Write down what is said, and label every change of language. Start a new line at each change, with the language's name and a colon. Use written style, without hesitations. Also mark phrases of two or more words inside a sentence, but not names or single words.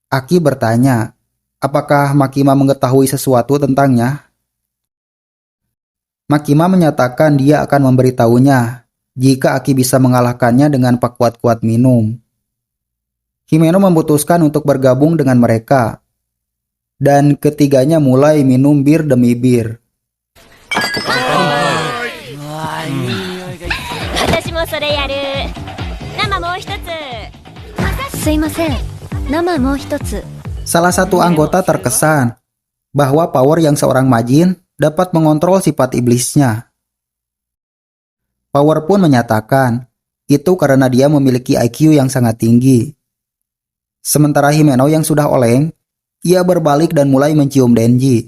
Indonesian: Aki bertanya Apakah Makima mengetahui sesuatu tentangnya? Makima menyatakan dia akan memberitahunya jika Aki bisa mengalahkannya dengan pak kuat-kuat minum. Himeno memutuskan untuk bergabung dengan mereka, dan ketiganya mulai minum bir demi bir.
Japanese: 私もそれやる。生もう一つ。すいません。生もう一つ。
Indonesian: Salah satu anggota terkesan bahwa power yang seorang majin dapat mengontrol sifat iblisnya. Power pun menyatakan itu karena dia memiliki IQ yang sangat tinggi. Sementara Himeno yang sudah oleng, ia berbalik dan mulai mencium Denji.